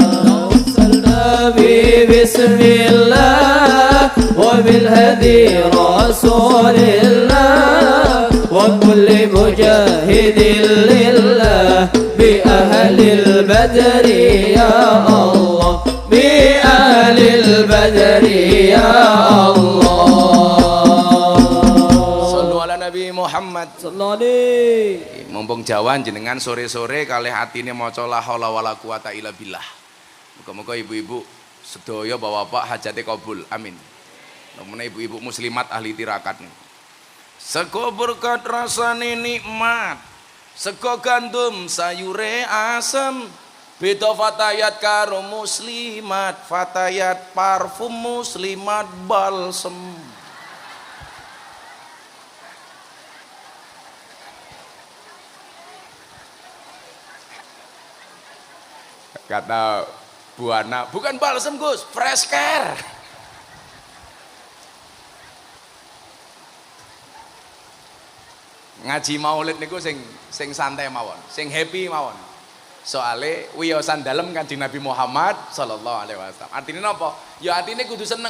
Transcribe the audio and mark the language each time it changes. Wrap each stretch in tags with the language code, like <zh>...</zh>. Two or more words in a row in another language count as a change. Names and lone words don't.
<ar>توسلنا بسم الله وبالهادي رسول الله وكل مجاهدين لله بأهل البدر يا الله، بأهل البدر يا الله. صلوا على النبي محمد. صلى الله عليه.</ar> <jv>Mumpung Jawa jenengan sore-sore kalih atine maca</jv> <ar>لا حول ولا قوة إلا بالله.</ar> <jv>Muga-muga ibu-ibu sedaya bapak-bapak hajate kabul. Amin. Nomene ibu-ibu muslimat ahli tirakat. Sego berkat rasane nikmat, sego gandum sayure asem. Beda fatayat karo muslimat, fatayat parfum muslimat balsem.</jv> <id>Kata Buana, bukan balsem Gus, fresh care.</id> <jv>Ngaji maulid niku sing santai mawon, sing happy mawon. Soale wiyosan dalem Kanjeng Nabi Muhammad</jv> <ar>صلى الله عليه وسلم.</ar> <jv>Artine napa? Ya artine kudu seneng.</jv>